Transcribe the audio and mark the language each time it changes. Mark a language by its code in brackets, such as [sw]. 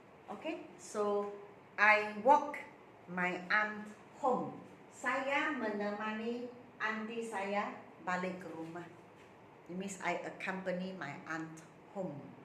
[en] Okay, so I walk my aunt home. [id] Saya menemani auntie saya balik ke rumah. [en] It means I accompany my aunt home.